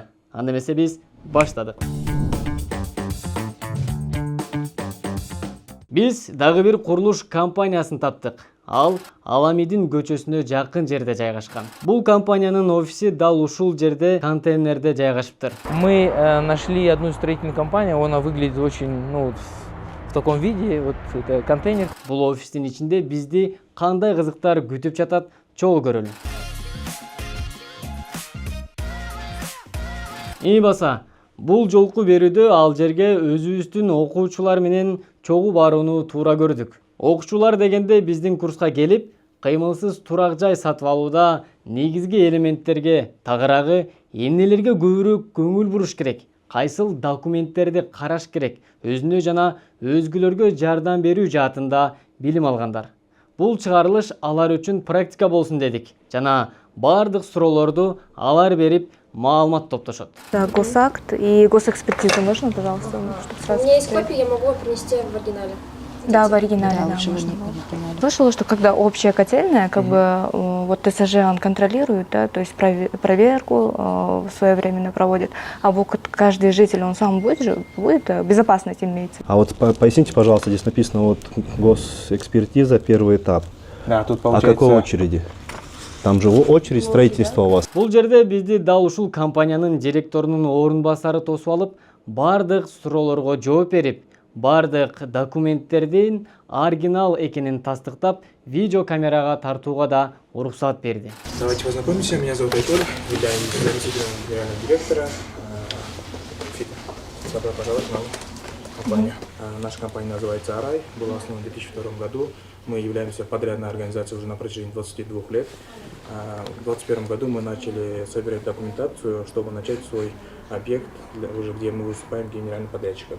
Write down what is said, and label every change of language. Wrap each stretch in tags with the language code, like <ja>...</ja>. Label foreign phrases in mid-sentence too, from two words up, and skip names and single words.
<ky>Анда эмесе биз баштадык. Биз дагы бир курулуш компаниясын таптык. Ал Аламидин көчөсүнө жакын жерде жайгашкан. Бул компаниянын офиси дал ушул жерде контейнерде жайгашыптыр.</ky> <ru>Мы нашли одну строительную компанию, она выглядит очень, в таком виде, вот это контейнер.</ru> <ky>Бул офистин ичинде бизди кандай кызыктар күтүп жатат, чогуу көрөлү. Баса, бул жолку берүүдө ал жерге өзүбүздүн окуучулар менен чогуу барууну туура көрдүк. Окуучулар дегенде биздин курска келип, кыймылсыз турак жай сатып алууда негизги элементтерге, тагыраагы эмнелерге көбүрөөк көңүл буруш керек, кайсыл документтерди караш керек, өзүнө жана өзгөлөргө жардам берүү жаатында билим алгандар. Бул чыгарылыш алар үчүн практика болсун дедик жана бардык суроолорду алар берип маалымат топтошот.</ky> <ru>Да, госакт и госэкспертизу можно, пожалуйста? У меня есть копия, я могу принести в оригинале. Да, в оригинале, да, можно. Слышала, что когда общая котельная, вот ТСЖ он контролирует, да, то есть проверку своевременно проводит, а вот каждый житель, он сам будет безопасность имеется. А вот поясните, пожалуйста, здесь написано вот госэкспертиза, первый этап. Да, тут получается... О какой очереди? Там же очередь строительства у вас.</ru> <ky>Бул жерде бизди дал ушул компаниянын директорунун орун басары тосуп алып, бардык суроолорго жооп берип, бардык документтердин оригинал экенин тастыктап, видео камерага тартууга да уруксат берди.</ky> <ru>Давайте познакомимся. Меня зовут Айтор, являюсь заместителем генерального директора. Добро пожаловать в нашу компанию. Наша компания называется Арай, была основана в 2002 году. Мы являемся подрядной организацией уже на протяжении 22 лет. В 2021 году мы начали собирать документацию, чтобы начать свой объект, где мы выступаем генеральным подрядчиком.</ru>